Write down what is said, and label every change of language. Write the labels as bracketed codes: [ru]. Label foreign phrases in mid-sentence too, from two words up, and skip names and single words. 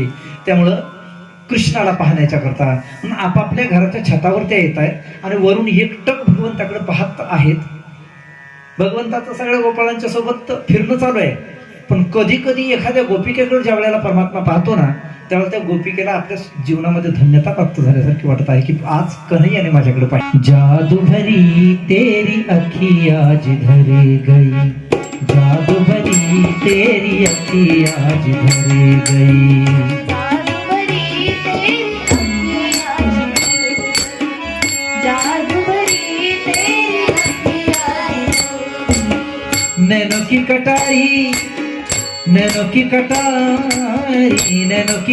[mr] त्यामुळं कृष्णाला पाहण्याच्या करता आपापल्या घराच्या छतावर त्या येत आहेत आणि वरून एकटक भगवंताकडे पाहत आहेत. भगवंताचं सगळ्या गोपाळांच्या सोबत फिरणं चालू आहे. पण कधी कधी एखाद्या गोपिकेकडे ज्या वेळेला परमात्मा पाहतो ना, त्यावेळेला त्या गोपिकेला आपल्या जीवनामध्ये धन्यता प्राप्त झाल्यासारखी वाटत आहे की आज कन्हैयाने माझ्याकडे पाहिजे. [hi] जादू भरी तेरी अखी आज धरे गई, जादू भरी तेरी अखी आज धरे गई, नैनो की कटारी, नैनो की कटारी, नैनो की